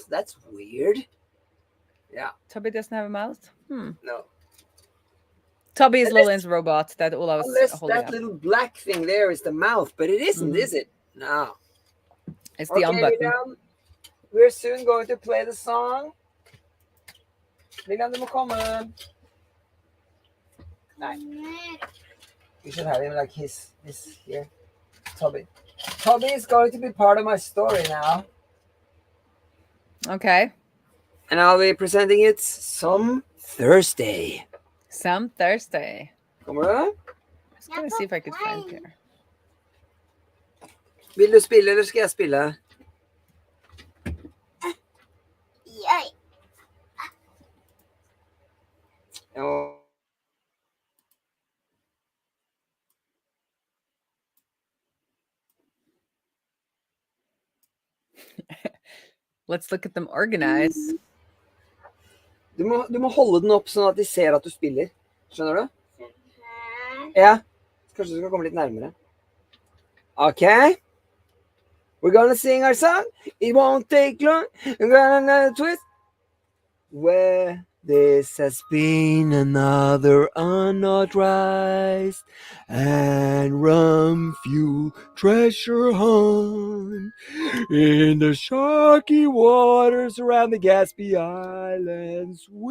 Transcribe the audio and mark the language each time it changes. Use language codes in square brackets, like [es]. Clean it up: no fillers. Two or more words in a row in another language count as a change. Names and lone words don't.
[en] That's weird. Yeah. Toby doesn't have a mouth? No. Toby is Lillian's robot that Ola was holding that up. Little black thing there is the mouth, but it isn't, is it? No. It's the on button. We're soon going to play the song. [no] Lillian, du må komme. Nei. [en] We should have him like this here. Toby. Toby is going to be part of my story now. Okay. And I'll be presenting it some Thursday. Some Thursday. [no] Kommer du? [en] I'm just going to see if I could find Pierre. [no] Vil du spille, eller skal jeg spille? [en] Oh. Let's look at them organized. [no] Du må holde den opp sånn at de ser at du spiller. Skjønner du? Ja. Kanskje du skal komme litt nærmere. [en] Okay. We're gonna sing our song. It won't take long. We're gonna twist. Where this has been another unauthorized and rum-fueled treasure hunt in the sharky waters around the Gatsby Islands.